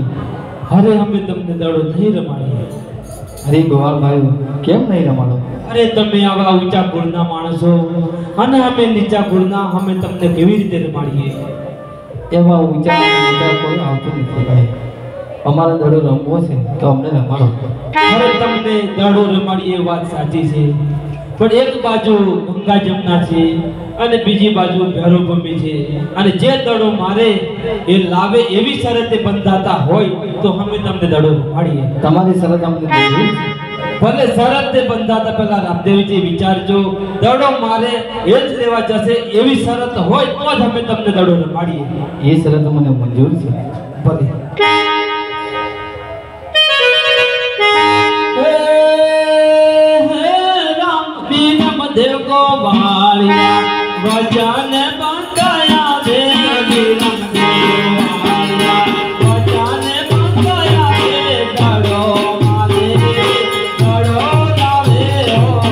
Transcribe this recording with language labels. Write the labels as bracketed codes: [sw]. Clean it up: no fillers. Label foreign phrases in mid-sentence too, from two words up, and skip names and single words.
[gu] અરે હમેં તુમને દડો નહીં રમાડી। અરે ગોવાલ ભાઈ કેમ નહીં રમાડો? અરે તમે આવા ઊંચા ગુણના માણસો અને અમે નીચા ગુણના અમે તમને કેવી રીતે રમાડીએ? એવા ઊંચા કોઈ આવતું નથી ભાઈ. અમારે દડો રમવો છે તો અમને રમાડો. અરે તમને દડો રમાડીએ વાત સાચી છે, પણ એક બાજુ ગંગા જમના છે અને બીજી બાજુ ભૈરવભૂમિ છે, અને જે દડો મારે એ લાવે એવી શરતે બંધાતા હોય તો અમે તમને દડો રમાડીએ. તમારી શરત અમને મંજૂર છે. ભલે શરતે બંધાતા પહેલા રામદેવજી વિચારજો, દડો મારે એ જ લેવા જશે એવી શરત હોય તો જ અમે તમને દડો રમાડીએ. એ શરત મને મંજૂર છે. ભલે. દેવ કો વાલિયા વચન બંદયા દેવ રામ દેવ વાલિયા વચન બંદયા દેવ દડો મારે દડો લાવે હો